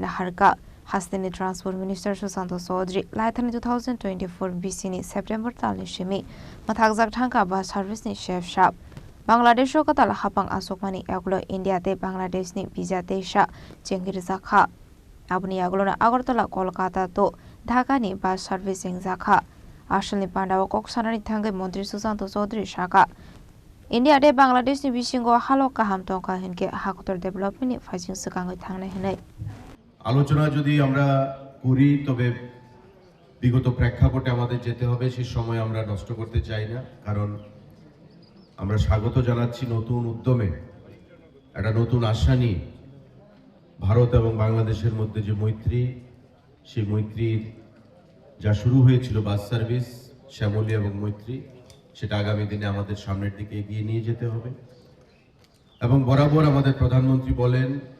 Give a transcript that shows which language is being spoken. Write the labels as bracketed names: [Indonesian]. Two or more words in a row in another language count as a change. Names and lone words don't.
[Kok Borok] नाहारका हास्तिनि [English] transport minister [Kok Borok] सुशांत चौधरी लाइथानि 2024 बिसिनि सेप्टेम्बर तालनि सिमी मथागजाक थांका [English] bus service [Kok Borok] शेफ शाप बांग्लादेश कताला हापांग आसोकमानि यागुलो इंडिया ते बांग्लादेशनि बिजा देशा चेंगिरि जाखा आबुनि यागुलोना आगरतला कोलकाता तो ढाकानि बास सार्भिसिंग जाखा आसलनि पांडाव कक्सानानि थांगै मन्त्री सुशांत चौधरी शाखा इंडिया ते बांग्लादेशनि बिसिंगो हालो काहाम तंका हिनके हाकुतर डेभेलपमेन्टनि फाइजिं सिगाङै थांनाय हनै [Bangla] আলোচনা যদি আমরা করি তবে বিগত প্রেক্ষাপটে আমাদের যেতে হবে সেই সময় আমরা নষ্ট করতে চাই না কারণ আমরা স্বাগত জানাচ্ছি নতুন উদ্যমে একটা নতুন আশা নিয়ে ভারত এবং বাংলাদেশের মধ্যে যে মৈত্রী সেই মৈত্রীর যা শুরু হয়েছিল [English] bus service [Bangla] শ্যামলী এবং মৈত্রী সেটা আগামী দিনে আমাদের সামনের দিকে এগিয়ে নিয়ে যেতে হবে এবং বরাবর আমাদের প্রধানমন্ত্রী বলেন